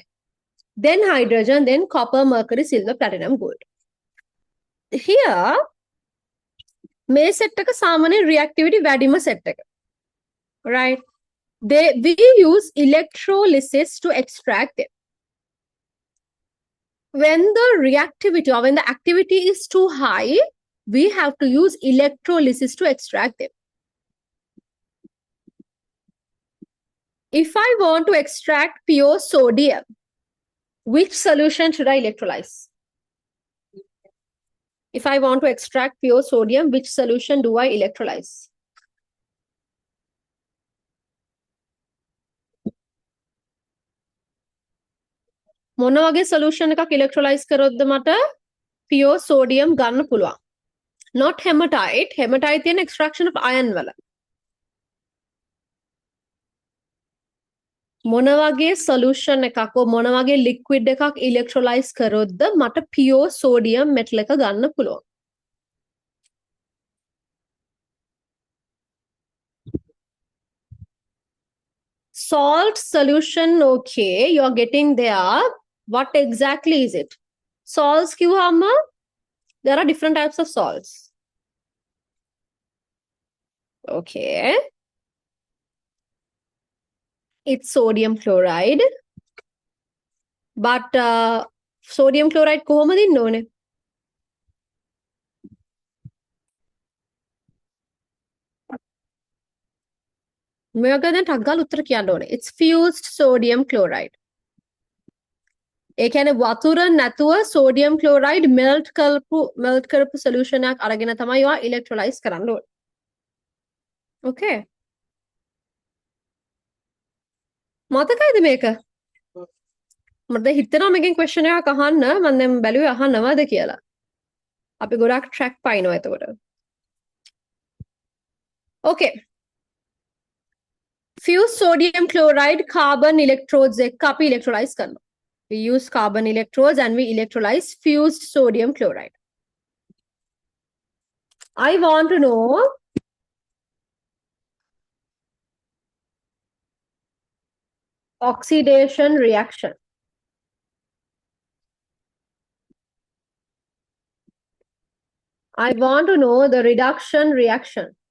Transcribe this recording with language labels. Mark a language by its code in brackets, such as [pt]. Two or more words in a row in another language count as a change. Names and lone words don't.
[en] Then hydrogen, then copper, mercury, silver, platinum, gold. Here, [si] මේ set එක සාමාන්‍ය reactivity වැඩිම set එක. [en] Right? We use electrolysis to extract them. When the reactivity or when the activity is too high, we have to use electrolysis to extract them. If I want to extract pure sodium, which solution should I electrolyze? If I want to extract pure sodium, which solution do I electrolyze? [si] මොන වගේ solution එකක් electrolyze කරොත්ද මට [en] pure sodium [si] ගන්න පුළුවන්? [en] Not hematite. Hematite තියෙන extraction of iron වල. [si] මොන වගේ solution එකක් මොන වගේ liquid එකක් electrolyze කරොත්ද මට [en] pure sodium metal [si] එක ගන්න පුළුවන්? [en] Salt solution, okay, you're getting there. What exactly is it? Salts කිව්වම there are different types of salts. Okay. It's sodium chloride. But sodium chloride [si] කොහොමද ඉන්න ඕනේ? මේක දැන් ටක් ගාලා උත්තර කියන්න ඕනේ. [en] It's fused sodium chloride. [si] ඒ කියන්නේ වතුර නැතුව [en] sodium chloride melt [si] කරපු solution එකක් අරගෙන තමයි ඒවා electrolyze කරන්න ඕනේ. Okay. මතකයිද මේක? මට හිතෙනවා මේකෙන් question එකක් අහන්න මම දැන් බැලුවේ අහන්නවද කියලා. අපි ගොඩක් track පාිනවා එතකොට. [en] Okay. Fused sodium chloride carbon electrodes [si] එක අපි electrolyze කරනවා. [en] We use carbon electrodes and we electrolyze fused sodium chloride. I want to know oxidation reaction. I want to know the reduction reaction.